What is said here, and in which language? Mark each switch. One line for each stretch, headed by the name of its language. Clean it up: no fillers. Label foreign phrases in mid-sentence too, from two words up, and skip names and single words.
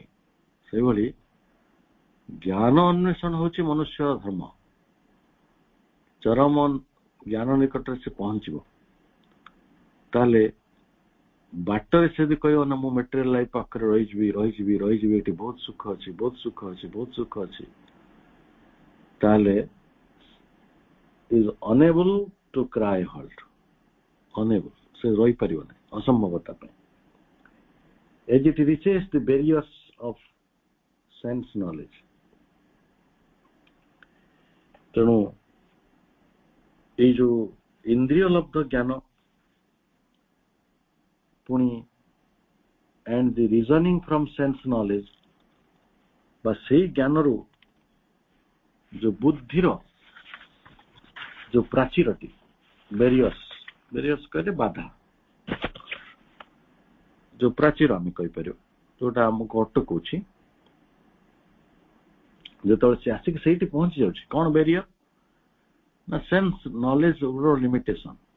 Odia: ସେଇଭଳି ଜ୍ଞାନ ଅନ୍ୱେଷଣ ହଉଛି ମନୁଷ୍ୟ ଧର୍ମ। ଚରମ ଜ୍ଞାନ ନିକଟରେ ସେ ପହଞ୍ଚିବ, ତାହେଲେ ବାଟରେ ସେ ଯଦି କହିବ ନା ମୁଁ
English: material life
Odia: ପାଖରେ ରହିଯିବି, ଏଠି ବହୁତ ସୁଖ ଅଛି, ତାହେଲେ
English: is unable to cry halt, unable,
Odia: ସେ ରହିପାରିବ ନାହିଁ, ଅସମ୍ଭବତା ପାଇଁ।
English: as it reaches the barriers of sense knowledge,
Odia: ତେଣୁ ଏଇ ଯୋଉ ଇନ୍ଦ୍ରିୟ ଲବ୍ଧ ଜ୍ଞାନ
English: ପୁଣି and the reasoning from sense knowledge,
Odia: ବା ସେଇ ଜ୍ଞାନରୁ ଯୋଉ ବୁଦ୍ଧିର ଯୋଉ ପ୍ରାଚୀରଟି, ବ୍ୟାରିୟର୍ସ କହିଲେ ବାଧା, ଯୋଉ ପ୍ରାଚୀର ଆମେ କହିପାରିବା, ଯୋଉଟା ଆମକୁ ଅଟକଉଛି, ଯେତେବେଳେ ସେ ଆସିକି ସେଇଠି ପହଞ୍ଚି ଯାଉଛି, କଣ ବ୍ୟାରିୟର ନା
English: sense knowledge
Odia: ର ଲିମିଟେସନ।